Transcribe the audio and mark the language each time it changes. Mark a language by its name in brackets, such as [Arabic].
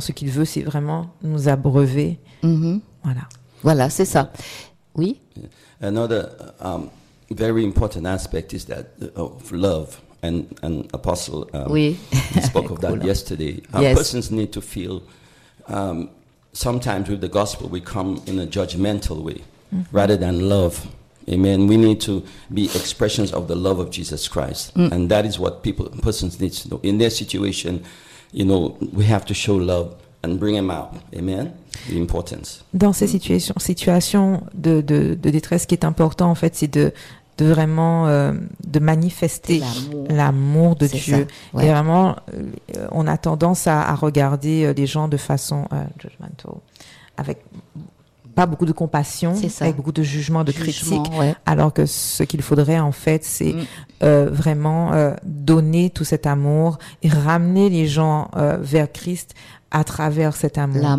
[French] Ce qu'il veut, c'est vraiment nous abreuver. Mm-hmm. Voilà. Voilà, c'est ça. Oui? [English] Another very important aspect is that of love. And Apostle spoke of that yesterday. Yes. Persons need to feel, sometimes with the gospel, we come in a judgmental way, rather than love. Amen. We need to be expressions of the love of Jesus Christ. Mm. And that is what persons need to know. In their situation, we have to show love and bring them out. Amen. The importance. [French] Dans ces situations de détresse, ce qui est important, en fait, c'est de vraiment de manifester l'amour de Dieu. Ouais. Et vraiment, on a tendance à regarder les gens de façon judgmental, avec pas beaucoup de compassion, avec beaucoup de jugement, de critique, alors que ce qu'il faudrait, en fait, c'est vraiment donner tout cet amour et ramener les gens vers Christ à travers cet amour.